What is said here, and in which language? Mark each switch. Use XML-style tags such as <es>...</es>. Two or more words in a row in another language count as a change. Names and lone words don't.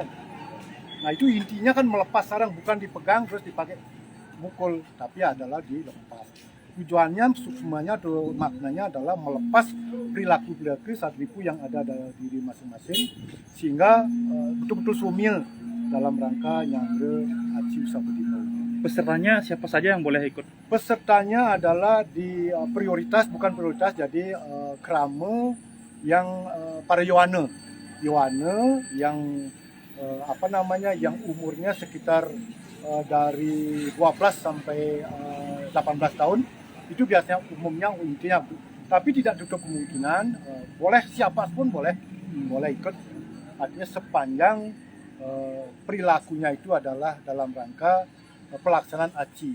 <id>Nah itu intinya kan melepas sarang, bukan dipegang terus dipakai mukul, tapi adalah dilepas. Tujuannya semuanya atau maknanya adalah melepas perilaku-perilaku satripu yang ada dalam diri masing-masing, sehingga betul-betul sumil dalam rangka nyangre aji usaha bedimel. Pesertanya siapa saja yang boleh ikut? Pesertanya adalah di prioritas, bukan prioritas, jadi krama yang para Yohane yang yang umurnya sekitar dari 12 sampai 18 tahun, itu biasanya umumnya intinya, tapi tidak tutup kemungkinan boleh siapapun boleh ikut, artinya sepanjang perilakunya itu adalah dalam rangka pelaksanaan aji.</id>